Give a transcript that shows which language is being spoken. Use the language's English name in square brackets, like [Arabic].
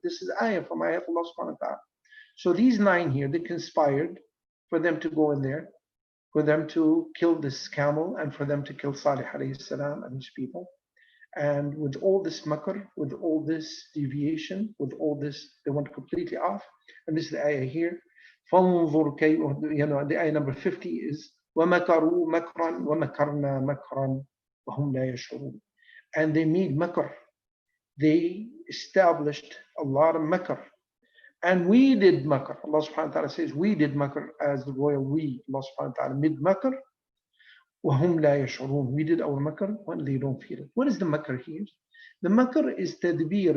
[English] This is ayah from ayah of Allah subhanahu wa ta'ala. So these 9 here, they conspired for them to go in there, for them to kill this camel, and for them to kill Salih alayhi salam and his people. And with all this makr, with all this deviation, with all this, they went completely off. And this is the ayah here. [Arabic] فَانظُرْ كَيْفَ, [English] the ayah number 50 is [Arabic] وَمَكَرُوا مَكْرًا وَمَكَرْنَا مَكْرًا وَهُمْ لَا يَشْعُرُونَ. [English] And they made makr. They established a lot of makr. And we did makr. Allah subhanahu wa ta'ala says, we did makr as the royal we. Allah subhanahu wa ta'ala made makr. [Arabic] وَهُمْ لَا يَشْعُرُونَ. [English] We did our makr when they don't feel it. What is the makr here? The makr is tadbir.